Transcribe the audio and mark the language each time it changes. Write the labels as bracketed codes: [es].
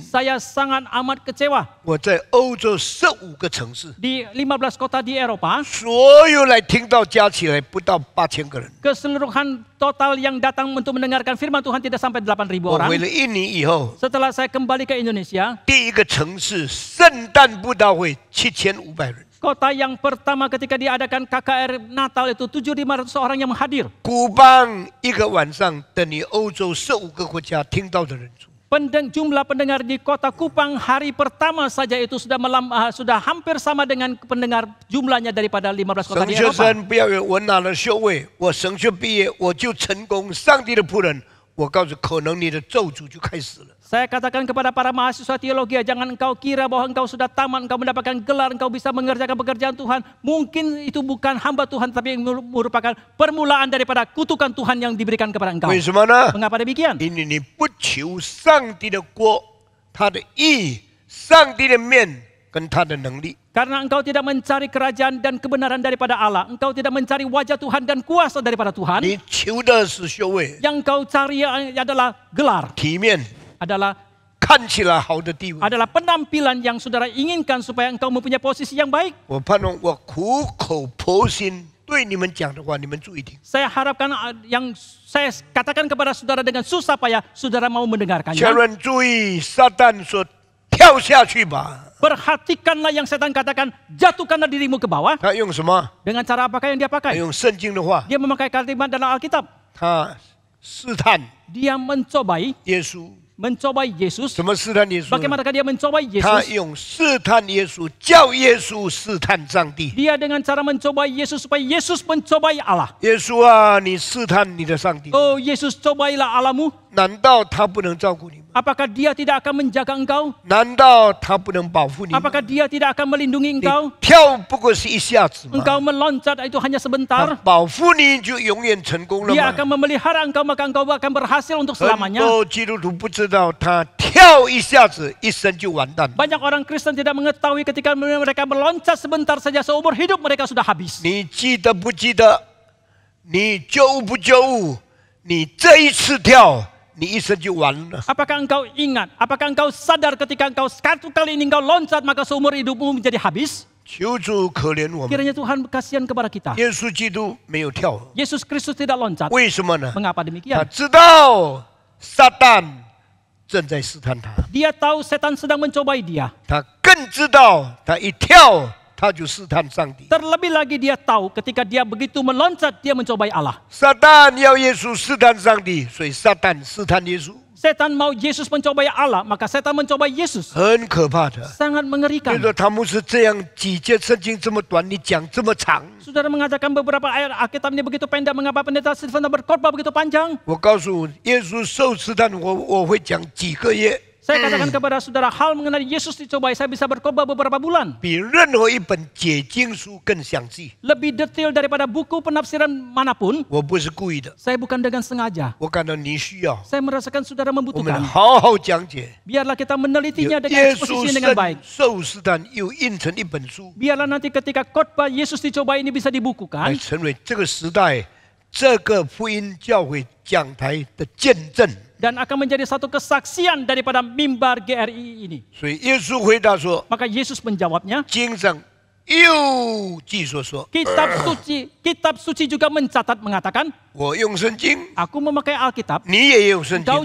[id] Saya sangat amat kecewa. [zh] 我在欧洲15个城市， [id] Di 15 kota di Eropa, [zh] 所有来听到加起来不到8000个人。 [id] keseluruhan total yang datang untuk mendengarkan firman Tuhan tidak sampai 8.000 [zh] 我 [id] orang. [zh] 回了印尼以后， [id] Setelah saya kembali ke Indonesia, [zh] 第一个城市圣诞布道会7500人， [id] kota yang pertama ketika diadakan KKR Natal itu 7.500 orang yang hadir. [zh] 古邦一个晚上等于欧洲15个国家听到的人数。 [id] Jumlah pendengar di kota Kupang hari pertama saja itu sudah hampir sama dengan pendengar jumlahnya daripada 15 kota [zh] 神 [id] di [zh] 学 [id] Eropa. [zh] 生不要以为我拿了学位，我神学毕业我就成功，上帝的仆人。我告诉，可能你的咒诅就开始了。 [id] Saya katakan kepada para mahasiswa teologi, jangan engkau kira bahwa engkau sudah tamat, engkau mendapatkan gelar, engkau bisa mengerjakan pekerjaan Tuhan. Mungkin itu bukan hamba Tuhan, tapi merupakan permulaan daripada kutukan Tuhan yang diberikan kepada engkau. [zh] 为什么呢？ [id] Mengapa demikian? [zh] 因为你不求上帝的国，他的义，上帝的面跟他的能力。 [id] Karena engkau tidak mencari kerajaan dan kebenaran daripada Allah. Engkau tidak mencari wajah Tuhan dan kuasa daripada Tuhan. [zh] 你求的是学位、 [id] Yang engkau cari adalah gelar, [zh] 体面， [id] adalah [zh] 看起来好的地位。 [id] penampilan yang saudara inginkan supaya engkau mempunyai posisi yang baik. [zh] 我盼望我苦口婆心对你们讲的话，你们注意听。 [id] Saya harapkan yang saya katakan kepada saudara dengan susah payah, saudara mau [zh] 千 [id] mendengarkannya. [zh] 万注意，撒旦说跳下去吧。 [id] Perhatikanlah yang setan katakan, jatuhkanlah dirimu ke bawah. [zh] 他用什么？ [id] Dengan cara apakah yang dia [zh] 他 [id] pakai? [zh] 用圣经的话， [id] Dia memakai kalimat dalam Alkitab. [zh] 他试探 [id] Dia mencobai [zh] 耶稣。 [id] Yesus. [zh] 怎么试探耶稣呢？ [id] Bagaimanakah dia mencobai [zh] 他 [id] Yesus? [zh] 用试探耶稣，叫耶稣试探上帝。 [id] Dia dengan cara mencobai Yesus supaya Yesus mencobai Allah. [zh] 耶稣啊，你试探你的上帝。 [id] Oh Yesus, cobailah Allahmu. [zh] 难道他不能照顾你吗？ [id] Apakah dia tidak akan menjaga engkau? [zh] 难道他不能保护你吗？ [id] Apakah dia tidak akan melindungi [zh] 你 [id] engkau? [zh] 跳不过是一下子吗？ [id] Engkau meloncat itu hanya [zh] 他 [id] sebentar. [zh] 保护你就永远成功了 [id] Dia [zh] 吗？ [id] akan memelihara engkau, maka engkau akan berhasil untuk [zh] 很 [id] selamanya. [zh] 多基督徒不知道，他跳一下子，一生就完蛋。 [id] Banyak orang Kristen tidak mengetahui ketika mereka meloncat sebentar saja seumur hidup mereka sudah habis. [zh] 你记得不记得？你觉不觉悟？你这一次跳，你一生就完了。 [id] Apakah engkau ingat? Apakah engkau sadar ketika engkau satu kali ini engkau loncat maka seumur hidupmu menjadi habis? [zh] 求主可怜我们。 [id] Kiranya Tuhan kasihan kepada kita. [zh] 耶稣基督没有跳， [id] Yesus Kristus tidak loncat. [zh] 为什么呢？ [id] Mengapa [zh] 他 [id] demikian? [zh] 知道撒旦正在试探他， [id] Dia tahu setan sedang mencobai dia. [zh] 他更知道他一跳他就试探上帝。 [id] Terlebih lagi dia tahu ketika dia begitu meloncat dia mencobai Allah. [zh] 撒旦要耶稣试探上帝，所以撒旦试探耶稣， [id] Setan mau Yesus mencobai Allah, maka setan mencobai Yesus. [zh] 很可怕的。 [id] Sangat [zh] 比 [id] mengerikan. [zh] 如说他们是这样几节圣经这么短，你讲这么长， [id] Saudara mengatakan beberapa ayat Alkitab ini begitu pendek, mengapa pendeta Stephen berkhotbah begitu panjang? [zh] 我告诉耶稣受试探，我会讲几个月， [id] Saya katakan kepada saudara hal mengenai Yesus dicobai, saya bisa berkhotbah beberapa bulan. [zh] 比任何一本解经书更详细。 [id] Lebih detail daripada buku penafsiran manapun. [zh] 我不是故意的， [id] Saya bukan dengan sengaja. [zh] 我感到你需要， [id] Saya merasakan saudara [zh] 我们 [id] membutuhkan. [zh] 好好讲解。 [id] Biarlah kita menelitinya dengan [zh] 耶 [id] eksposisi [zh] 稣 [id] dengan baik. [zh] 受试探又印成一本书， [id] Biarlah nanti ketika khotbah Yesus dicobai ini bisa [zh] 来 [id] dibukukan [zh] 成为这个时代这个福音教会讲台的见证。 [id] dan akan menjadi satu kesaksian daripada mimbar GRI ini. [zh] 所以耶稣回答说 [id] Maka Yesus menjawabnya,：“ [zh] 经上又记说， [id] kitab suci juga mencatat mengatakan, [zh] 我用圣经， [id] aku memakai Alkitab, [zh] 你也用圣 [id] kau